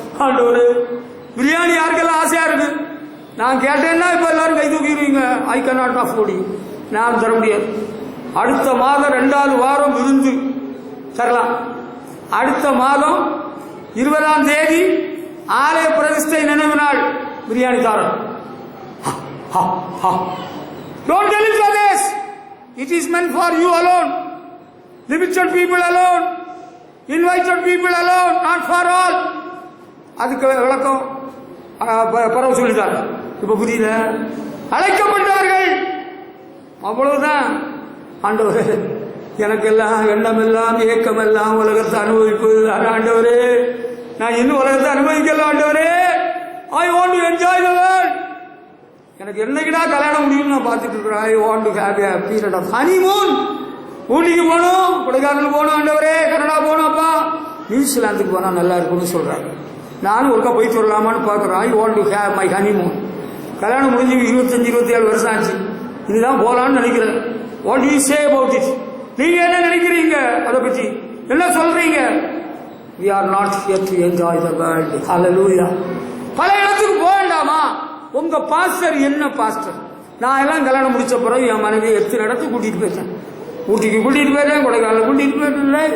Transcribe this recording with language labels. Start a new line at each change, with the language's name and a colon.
Tamil: ஆண்டவரே பிரியாணி யாருக்கெல்லாம் ஆசையா இருக்கு? நான் கேட்டேன்னா இப்ப எல்லாரும் கை தூக்கிடுவீங்க.
English: I can not afford.
Tamil: நான் தர முடியாது. அடுத்த மாதம் 2வது வாரம் விருந்து தரலாம். அடுத்த மாதம் 20ஆம் தேதி ஆலய பிரதிஷ்டை நினைவு நாள் பிரியாணி தரோம்.
English: Don't tell it others. It is meant for you alone. Limited people alone. Invited people alone, not for all.
Tamil: அதுக்கு விளக்கம் பரவ சொல்லிட்டார். இப்ப புரியுத? அழைக்கப்பட்டவர்கள் அவ்வளவுதான். ஆண்டவரே எனக்கெல்லாம் எண்ணம் எல்லாம் ஏக்கம் எல்லாம் உலகத்தை அனுபவிப்பது. ஆண்டவரே நான் இன்னும் உலகத்தை அனுபவிக்கல. ஆண்டவரே
English: I want to enjoy the world.
Tamil: எனக்கு என்னைக்குடா கல்யாணம் முடியும்னு நான் பார்த்துட்டு இருக்கிறேன்.
English: I want to have a period of honeymoon.
Tamil: ஊட்டிக்கு போகணும், கொடைக்கானல் போகணும், ஆண்டவரே கனடா போகணும், அப்பா நியூசிலாந்துக்கு போனா நல்லா இருக்கும்னு சொல்றாங்க. நானும் ஒருக்கா போயிட்டு வரலாமான்னு பார்க்குறேன்.
English: I want to have my honeymoon.
Tamil: கல்யாணம் முடிஞ்சு 25-27 வருஷம் ஆச்சு. இதுதான் போகலான்னு நினைக்கிறேன்.
English: What do you say about it?
Tamil: நீங்க என்ன நினைக்கிறீங்க அதை பற்றி? என்ன சொல்றீங்க?
English: we are not here to enjoy the world.
Tamil: hallelujah. பல இடத்துக்கு போக வேண்டாமா? உங்க பாஸ்டர் என்ன பாஸ்டர்? நான் எல்லாம் கல்யாணம் முடிச்ச பிறகு என் மனைவி எத்தனை இடத்துக்கு கூட்டிட்டு போயிட்டேன். ஊட்டிக்கு கூட்டிட்டு போயிட்டேன், கொடைக்கானல் கூட்டிட்டு போயிட்டேன்.